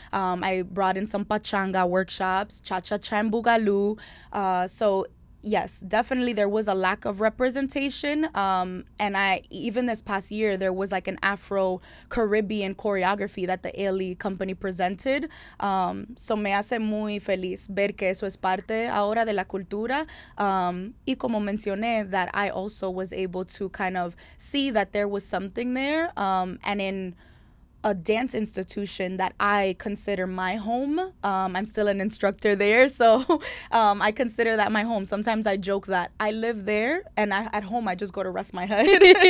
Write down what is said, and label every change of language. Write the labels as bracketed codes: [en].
[en] I brought in some pachanga workshops, cha-cha-cha and boogaloo. So yes, definitely there was a lack of representation. And even this past year, there was like an Afro-Caribbean choreography that the Ailey company presented. [es] So me hace muy feliz ver que eso es parte ahora de la cultura. Y como mencioné, [en] that I also was able to kind of see that there was something there. And in a dance institution that I consider my home. I'm still an instructor there, so I consider that my home. Sometimes I joke that I live there, and at home I just go to rest my head.